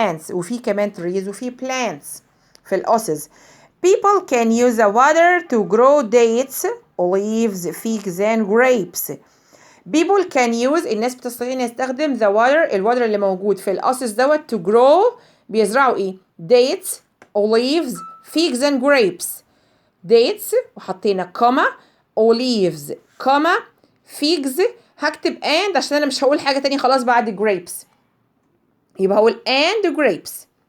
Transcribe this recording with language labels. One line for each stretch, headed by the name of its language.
Arabic: وفي كمان trees وفي plants في الأوسز.
English: People can use the water to grow dates, olives, figs and grapes. People can use
Arabic: الناس بتستطيع ان يستخدم الواتر اللي موجود في الأوسز دوت
English: to grow.
Arabic: بيزرعوا ايه؟
English: dates, olives, figs and grapes.
Arabic: dates وحطينا كوما، olives كوما، figs هكتب and عشان انا مش هقول حاجة تانية خلاص بعد grapes، يبقى هقول
English: and grapes.